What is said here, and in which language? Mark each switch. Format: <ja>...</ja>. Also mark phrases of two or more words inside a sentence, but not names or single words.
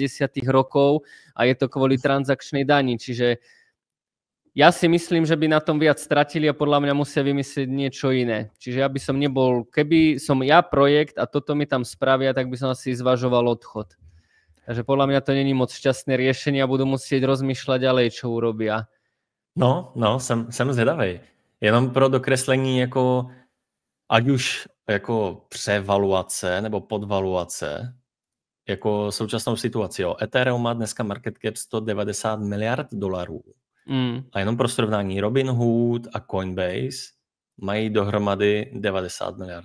<sk>rokov a je to kvôli transakčnej dani, čiže ja si myslím, že by na tom viac stratili a podľa mňa musia vymyslieť niečo iné. Čiže ja by som nebol, keby som ja projekt a toto mi tam spravia, tak by som asi zvažoval odchod. Takže podľa mňa to není moc šťastné riešenie a budú musieť rozmýšľať ďalej, čo urobia. No,</sk> <cs>jsem zvědavej. Jenom pro dokreslení, jako, ať už jako převaluace nebo podvaluace, jako současnou situaci. Jo. Ethereum má dneska</cs> <en>market cap</en> <cs>$190 miliard. A jenom pro srovnání Robinhood a Coinbase mají dohromady 90 miliard.</cs>